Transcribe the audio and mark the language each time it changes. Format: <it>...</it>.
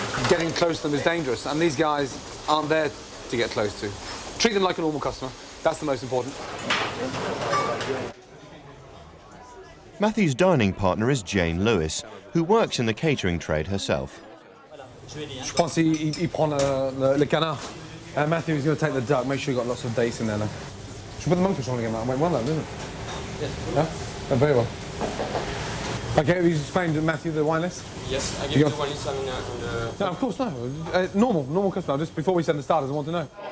<en>Getting close to them is dangerous, and these guys aren't there to get close to. Treat them like a normal customer. That's the most important. Matthew's dining partner is Jane Lewis, who works in the catering trade herself.</en> <fr>Je pense qu'il prend le canard.</fr> <en>Matthew is going to take the duck. Make sure you've got lots of dates in there now. Should we put the monkfish on again? That went well, though, didn't it? Yes. Yeah? Went very well. Okay, you explained to Matthew the wine list? Yes, I give you the wine list. No, of course, no. Normal customer. Just before we send the starters, I want to know.</en>